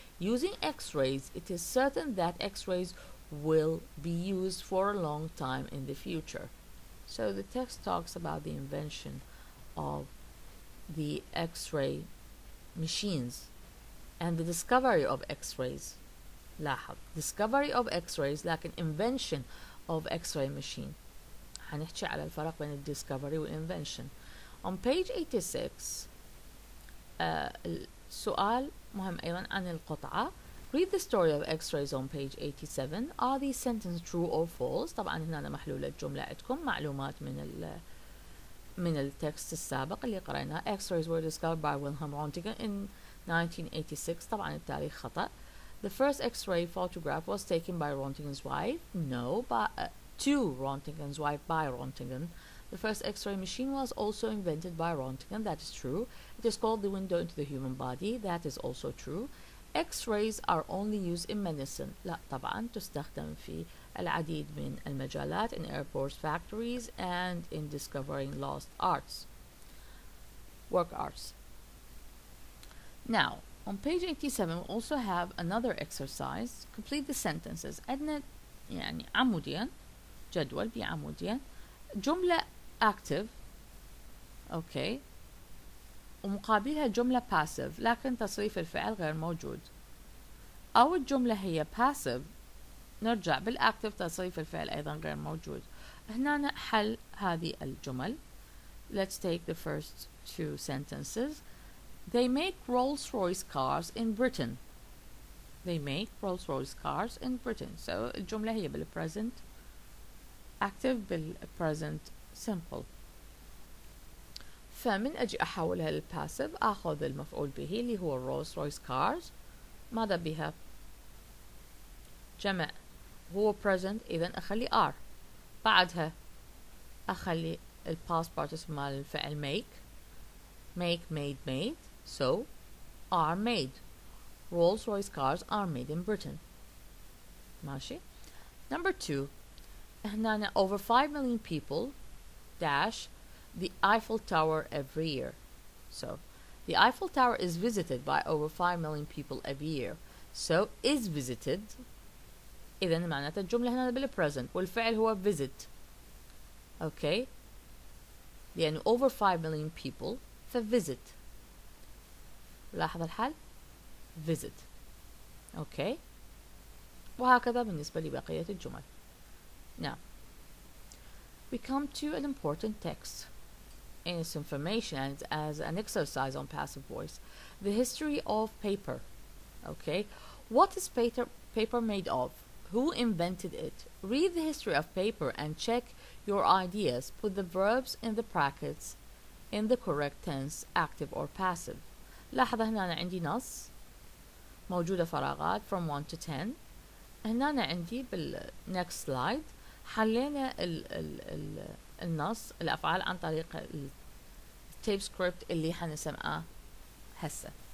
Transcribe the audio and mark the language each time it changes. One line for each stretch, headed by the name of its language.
English: Using X-rays, it is certain that X-rays will be used for a long time in the future. So the text talks about the invention of the X-ray machines and the discovery of X-rays.
Arabic: لاحظ
English: discovery of X-rays
Arabic: لكن
English: invention of X-ray machine.
Arabic: هنحكي على الفرق بين discovery والinvention.
English: On page 86
Arabic: السؤال مهم أيضا عن القطعة.
English: Read the story of X-rays on page 87. Are these sentences true or false?
Arabic: طبعا هنا محلولة الجملة عندكم معلومات من التكست السابق اللي قرأناه.
English: X-rays were discovered by Wilhelm Röntgen in 1986.
Arabic: طبعا التاريخ خطأ.
English: The first X-ray photograph was taken by Röntgen's wife. No, to Röntgen's wife by Röntgen. The first X-ray machine was also invented by Röntgen. That is true. It is called the window into the human body. That is also true. X-rays are only used in medicine.
Arabic: لا طبعا تستخدم في العديد من المجالات
English: in airports, factories, and in discovering lost arts, work arts. Now, on page 87 we also have another exercise. Complete the sentences.
Arabic: عندنا يعني عمودين جدول بعمودين جملة active okay ومقابلها جملة passive لكن تصريف الفعل غير موجود. أول جملة هي passive نرجع بالactive تصريف الفعل أيضا غير موجود. هنا حل هذه الجمل.
English: Let's take the first two sentences. They make Rolls-Royce cars in Britain. They make Rolls-Royce cars in Britain. So
Arabic: الجملة هي
English: بالpresent active بالpresent simple.
Arabic: فمن أجي أحولها للpassive أخذ المفعول به اللي هو Rolls-Royce cars. ماذا بها؟ جمع هو present إذن أخلي are. بعدها أخلي
English: past participle
Arabic: مال الفعل
English: make made so are made. Rolls-Royce cars are made in Britain.
Arabic: ماشي.
English: Number 2 هنا over 5 million people dash the Eiffel Tower every year. So the Eiffel Tower is visited by over 5 million people every year. So is visited
Arabic: إذن معناتها الجملة هنا بالpresent والفعل هو visit.
English: Okay.
Arabic: لأنه
English: over 5 million people فvisit.
Arabic: لاحظ الحال visit.
English: Okay.
Arabic: وهكذا بالنسبة لبقية الجمل.
English: Now we come to an important text in its information and as an exercise on passive voice. The history of paper. Okay. What is paper made of? Who invented it? Read the history of paper and check your ideas. Put the verbs in the brackets in the correct tense, active or passive.
Arabic: لاحظ هنا أنا عندي نص موجودة فراغات
English: from 1 to 10.
Arabic: هنا أنا عندي
English: next slide
Arabic: حلينا النص الأفعال عن طريق التيب سكريبت اللي حنسمعه هسه.